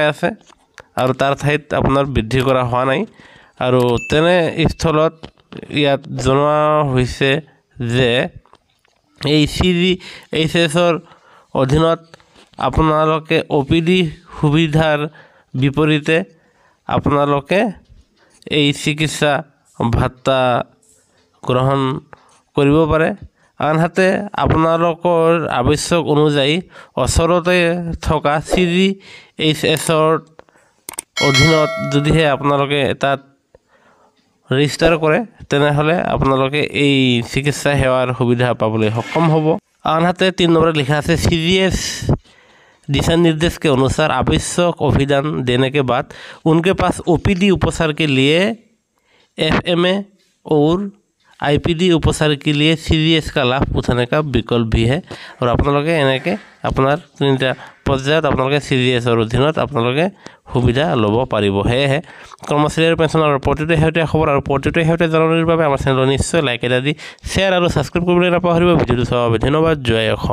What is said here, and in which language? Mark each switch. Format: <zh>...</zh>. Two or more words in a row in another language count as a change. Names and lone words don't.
<as>আছে আৰু তাৰ ঠাইত আপোনাৰ বৃদ্ধি কৰা হোৱা নাই আৰু তেনে স্থলত ইয়াত জনোৱা হৈছে যে এই CGHSৰ অধীনত আপোনালোকে OPD সুবিধাৰ বিপৰীতে আপোনালোকে এই চিকিৎসা ভাত্তা গ্ৰহণ কৰিব পাৰে আনহাতে আপোনালোকৰ আৱশ্যক অনুযায়ী ওচৰতে থকা CGHSৰ অধীনত যদিহে আপোনালোকে তাত ৰেজিষ্টাৰ কৰে তেনেহ'লে আপোনালোকে এই চিকিৎসা সেৱাৰ সুবিধা পাবলৈ সক্ষম হ'ব আনহাতে 3 নম্বৰত লিখা আছে CGS दिशा</as> <hi>निर्देश के अनुसार आवश्यक अभिदान देने के बाद उनके पास OPD उपचार के लिए FMA और IPD उपचार के लिए CGS का लाभ उठाने का विकल्प भी है और</hi> <as>আপোনালোকে এনেকৈ আপোনাৰ 3টা পৰ্যায়ত আপোনালোকে CGSৰ অধীনত আপোনালোকে সুবিধা ল'ব পাৰিব সেয়েহে কৰ্মচাৰী আৰু পেঞ্চনাৰৰ প্ৰতিটো শেহতীয়া খবৰ আৰু প্ৰতিটো শেহতীয়া জাননীৰ বাবে আমাৰ চেনেল নিশ্চয় লাইক এটা দি শ্বেয়াৰ আৰু ছাবস্ক্ৰাইব কৰিবলৈ নাপাহৰিব ভিডিঅ'টো চোৱাৰ বাবে ধন্যবাদ জয় অসম।</as>